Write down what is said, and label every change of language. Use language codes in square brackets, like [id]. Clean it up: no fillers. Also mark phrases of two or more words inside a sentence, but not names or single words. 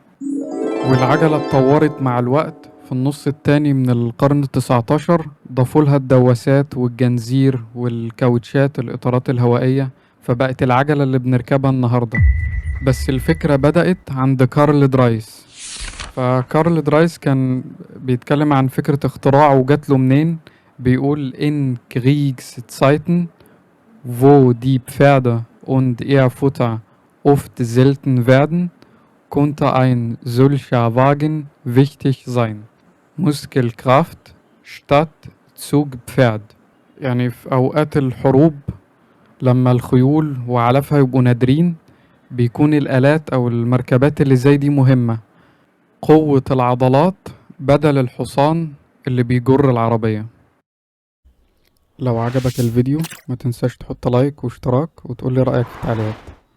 [ar] والعجلة اتطورت مع الوقت. في النص التاني من القرن ال19 ضافولها الدواسات والجنزير والكاوتشات الإطارات الهوائية، فبقت العجلة اللي بنركبها النهاردة. بس الفكرة بدأت عند كارل درايس. فكارل درايس كان بيتكلم عن فكرة اختراعه وجات له منين. [de] بيقول in Kriegszeiten wo die Pferde und ihr Futter oft selten werden, konnte ein solcher Wagen wichtig sein. Muskelkraft statt Zugpferd. [ar] يعني في أوقات الحروب لما الخيول وعلفها يبقوا نادرين، بيكون الآلات أو المركبات اللي زي دي مهمة، قوة العضلات بدل الحصان اللي بيجر العربية. لو عجبك الفيديو ما تنساش تحط لايك واشتراك وتقولي رأيك في التعليقات.